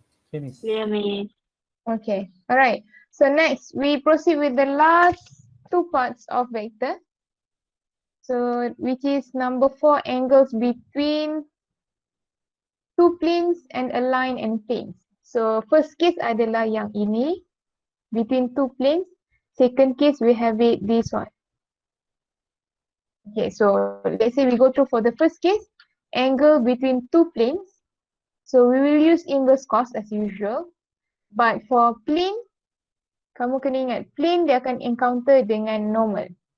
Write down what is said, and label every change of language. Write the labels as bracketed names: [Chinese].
[English] Clear, Miss. Okay, alright. So next, we proceed with the last two parts of vector. So which is number 4, angles between two planes and a line and planes. So first case adalah yang ini, between two planes. Second case, we have it this one. Okay, so let's say we go through for the first case, angle between two planes. So we will use inverse cos as usual. But for plane, [Malay] kamu kena ingat, [English] plane [Malay] dia akan encounter dengan normal.